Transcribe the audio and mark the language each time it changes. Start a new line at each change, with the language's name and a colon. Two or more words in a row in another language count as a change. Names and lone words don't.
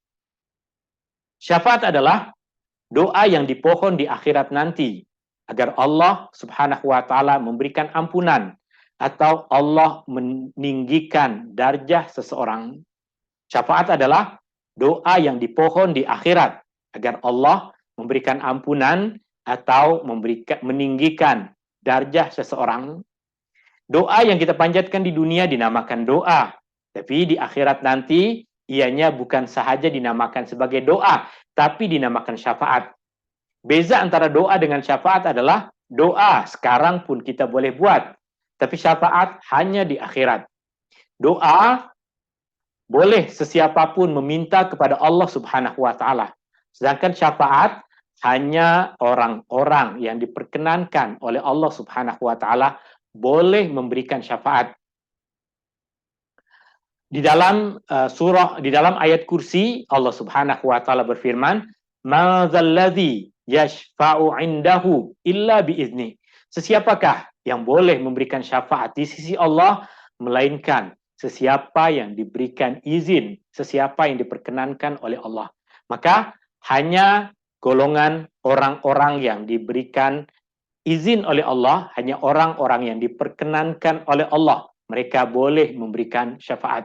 Malay: Syafaat adalah doa yang dipohon di akhirat nanti agar Allah
Arabic: سبحانه وتعالى
Malay: memberikan ampunan atau Allah meninggikan darjah seseorang. Syafaat adalah doa yang dipohon di akhirat agar Allah memberikan ampunan atau meninggikan darjah seseorang. Doa yang kita panjatkan di dunia dinamakan doa, tapi di akhirat nanti ianya bukan sahaja dinamakan sebagai doa, tapi dinamakan syafaat. Beza antara doa dengan syafaat adalah doa sekarang pun kita boleh buat, tapi syafaat hanya di akhirat. Doa boleh sesiapapun meminta kepada Allah
Arabic: سبحانه وتعالى.
Malay: Sedangkan syafaat hanya orang-orang yang diperkenankan oleh Allah
Arabic: سبحانه وتعالى
Malay: boleh memberikan syafaat. Di dalam di dalam ayat kursi Allah
Arabic: سبحانه وتعالى
Malay: berfirman,
Arabic: "من ذا الذي يشفع عنده إلا بإذنه."
Malay: Sesiapakah yang boleh memberikan syafaat di sisi Allah melainkan sesiapa yang diberikan izin, sesiapa yang diperkenankan oleh Allah. Maka hanya golongan orang-orang yang diberikan izin oleh Allah, hanya orang-orang yang diperkenankan oleh Allah, mereka boleh memberikan syafaat.